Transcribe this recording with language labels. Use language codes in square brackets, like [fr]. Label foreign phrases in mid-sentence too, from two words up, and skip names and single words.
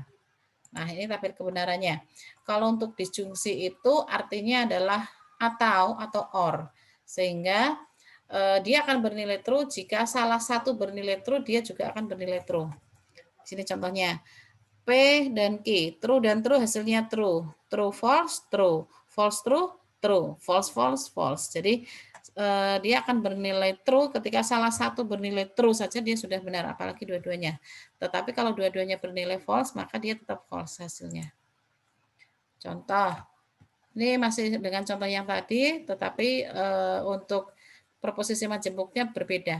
[id] Nah, ini tabel kebenarannya. Kalau untuk disjungsi itu artinya adalah atau or. Sehingga dia akan bernilai true jika salah satu bernilai true, dia juga akan bernilai true. Di sini contohnya. P dan Q, true dan true hasilnya true. [en] True false, true. False true, true. False false, false. [id] Jadi dia akan bernilai true ketika salah satu bernilai true saja dia sudah benar, apalagi dua-duanya. Tetapi kalau dua-duanya bernilai false, maka dia tetap false hasilnya. Contoh, ini masih dengan contoh yang tadi, tetapi untuk proposisi majemuknya berbeda.